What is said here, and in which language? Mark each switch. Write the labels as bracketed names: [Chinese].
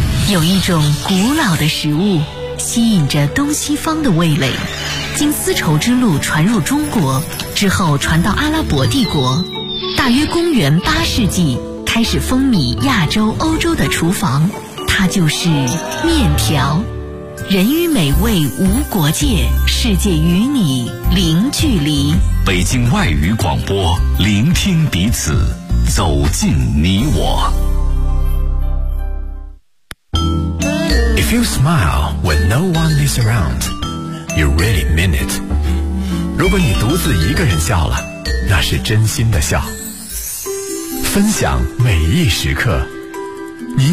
[Chinese] 有一种古老的食物吸引着东西方的味蕾，经丝绸之路传入中国之后传到阿拉伯帝国，大约公元八世纪开始风靡亚洲欧洲的厨房，它就是面条。人与美味无国界，世界与你零距离。北京外语广播，聆听彼此，走进你我。 [English] If you smile when no one is around, you really mean it. [Chinese] 如果你独自一个人笑了，那是真心的笑。分享每一时刻，您。